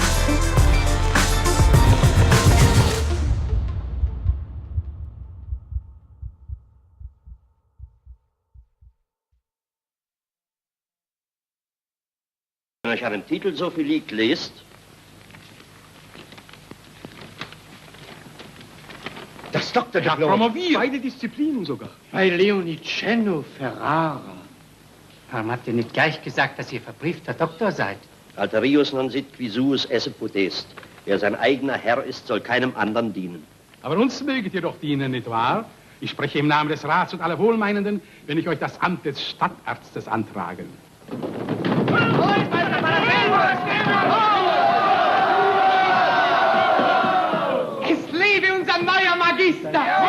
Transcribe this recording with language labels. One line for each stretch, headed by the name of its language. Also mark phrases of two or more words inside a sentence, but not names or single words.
German: Wenn euch an dem Titel so viel liegt, lest. Das Doktordiplom. Promoviert. Beide Disziplinen sogar. Bei Leonicello Ferrara. Warum habt ihr nicht gleich gesagt, dass ihr verbriefter Doktor seid?
Latin: Alterius non sit qui suus esse potest.
German: Wer sein eigener Herr ist, soll keinem anderen dienen. Aber uns möget ihr doch dienen, nicht wahr? Ich spreche im Namen des Rats und aller Wohlmeinenden, wenn ich euch das Amt des Stadtarztes antrage. Es lebe unser neuer Magister!